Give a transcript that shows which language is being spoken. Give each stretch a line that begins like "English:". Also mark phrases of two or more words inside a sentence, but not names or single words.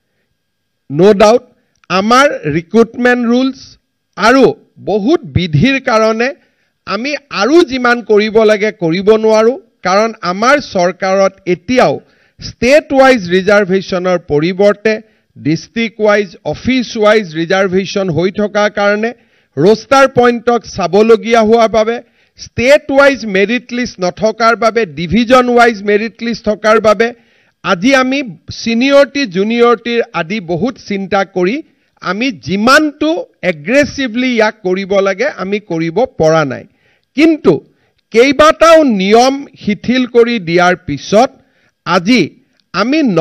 English: no doubt
Assamese: আমাৰ
English: recruitment rules
Assamese: আৰু বহুত বিধিৰ কাৰণে আমি আৰু যিমান কৰিব লাগে কৰিব নোৱাৰো কাৰণ আমাৰ চৰকাৰত এতিয়াও
English: state wise
Assamese: ৰিজাৰ্ভেশ্যনৰ পৰিৱৰ্তে
English: district wise office wise reservation
Assamese: হৈ থকাৰ কাৰণে रोस्टार পইণ্টক চাব লগীয়া হোৱা বাবে
English: state wise merit list
Assamese: নথকাৰ বাবে
English: division wise merit list
Assamese: থকাৰ বাবে আজি আমি
English: seniority juniority
Assamese: আদি বহুত চিন্তা কৰি আমি জিমানটো এগ্ৰেছিভলি ইয়াক কৰিব লাগে আমি কৰিব পৰা নাই কিন্তু কেইবাটাও নিয়ম শিথিল কৰি দিয়াৰ পিছত আজি আমি